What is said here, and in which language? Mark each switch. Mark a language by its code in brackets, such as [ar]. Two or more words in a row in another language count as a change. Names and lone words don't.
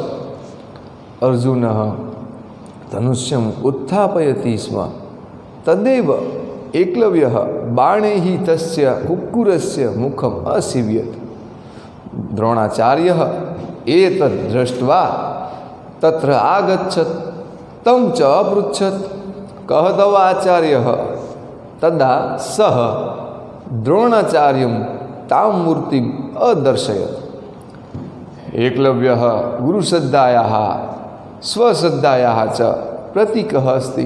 [sa] અર્જુનઃ ધનુષ્યમ ઉત્થાપયતિ સ્મ. તદેવ એકલવ્યઃ બાણૈઃ તસ્ય કુક્કુરસ્ય મુખમ અસીવ્યત. દ્રોણાચાર્યઃ એતદ્ દૃષ્ટ્વા તત્ર આગચ્છત. तं च अपृच्छत् कः तव आचार्यः. तदा सः द्रोणाचार्यं तां मूर्तिम् अदर्शयत्. एकलव्यः गुरुश्रद्धायाः स्वश्रद्धायाः च प्रतीकः अस्ति.